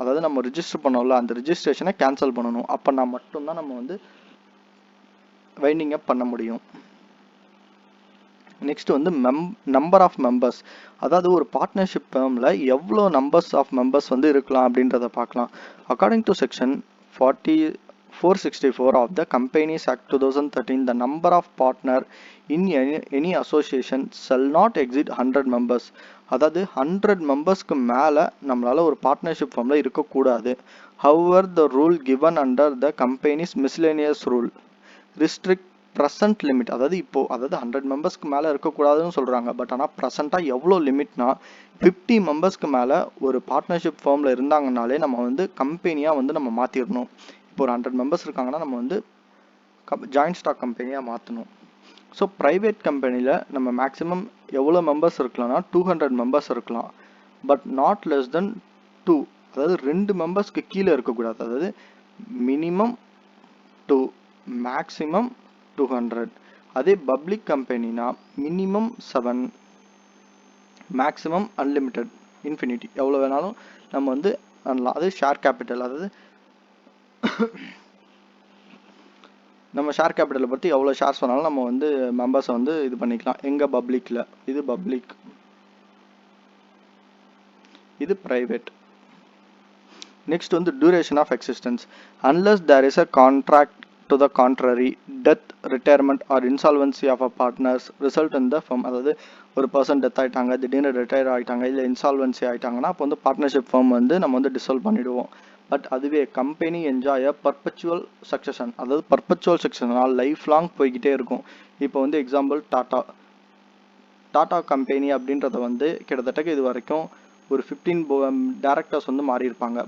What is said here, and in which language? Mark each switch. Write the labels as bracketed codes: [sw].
[ta] அதாவது நம்ம ரிஜிஸ்டர் பண்ணோம்ல அந்த ரிஜிஸ்ட்ரேஷனை கேன்சல் பண்ணணும். அப்போனா மட்டும்தான் நம்ம வந்து வைண்டிங் அப் பண்ண முடியும். நெக்ஸ்ட் வந்து நம்பர் ஆஃப் மெம்பர்ஸ். அதாவது ஒரு பார்ட்னர்ஷிப் ஃபேமில் எவ்வளோ நம்பர்ஸ் ஆஃப் மெம்பர்ஸ் வந்து இருக்கலாம் அப்படின்றத பார்க்கலாம். [en] According to section 464 of the Companies Act 2013, the number of partner in any association shall not exceed 100 members. [ta] அதாவது 100 மெம்பர்ஸ்க்கு மேலே நம்மளால ஒரு பார்ட்னர்ஷிப் ஃபார்மில் இருக்கக்கூடாது. [en] However, the rule given under the company's miscellaneous rule restrict present limit. [ta] அதாவது 100 மெம்பர்ஸ்க்கு மேலே இருக்கக்கூடாதுன்னு சொல்கிறாங்க. பட் ஆனால் ப்ரெசண்ட்டாக எவ்வளோ லிமிட்னா 50 மெம்பர்ஸ்க்கு மேலே ஒரு பார்ட்னர்ஷிப் ஃபார்மில் இருந்தாங்கனாலே நம்ம வந்து கம்பெனியாக வந்து நம்ம மாற்றிடணும். இப்போ ஒரு 100 மெம்பர்ஸ் இருக்காங்கன்னா நம்ம வந்து ஜாயிண்ட் ஸ்டாக் கம்பெனியாக மாற்றணும். ஸோ ப்ரைவேட் கம்பெனியில் நம்ம மேக்ஸிமம் எவ்வளோ மெம்பர்ஸ் இருக்கலாம்னா 200 மெம்பர்ஸ் இருக்கலாம். [en] but not less than [ta] 2, அதாவது 2 மெம்பர்ஸ்க்கு கீழே இருக்கக்கூடாது. அதாவது மினிமம் 2, மேக்ஸிமம் 200. அதே public கம்பெனினா minimum 7, maximum unlimited infinity, எவ்வளோ வேணாலும் நம்ம வந்து பண்ணலாம். அது ஷேர் கேபிட்டல், அதாவது நம்ம ஷேர் கேபிட்டலை பற்றி எவ்வளோ ஷேர்ஸ் வேணாலும் நம்ம வந்து மெம்பர்ஸை வந்து இது பண்ணிக்கலாம். எங்கள் பப்ளிக்கில் இது பப்ளிக், இது ப்ரைவேட். நெக்ஸ்ட் வந்து duration of existence. [en] Unless there is a contract to the contrary, death, retirement or insolvency of a partners result in the firm. [ta] அதாவது ஒரு பர்சன் டெத் ஆகிட்டாங்க, திடீர்னு ரிட்டையர் ஆகிட்டாங்க, இல்லை இன்சால்வன்சி ஆகிட்டாங்கன்னா அப்போ வந்து பார்ட்னர்ஷிப் ஃபார்ம் வந்து நம்ம வந்து டிசால்வ் பண்ணிவிடுவோம். பட் அதுவே கம்பெனி என்ஜாய் பர்பச்சுவல் சக்சஷன், அதாவது பர்பச்சுவல் சக்சஷனால் லைஃப் லாங் போய்கிட்டே இருக்கும். இப்போ வந்து எக்ஸாம்பிள் டாடா கம்பெனி அப்படின்றத வந்து கிட்டத்தட்ட இது வரைக்கும் ஒரு 15 டேரக்டர்ஸ் வந்து மாறி இருப்பாங்க.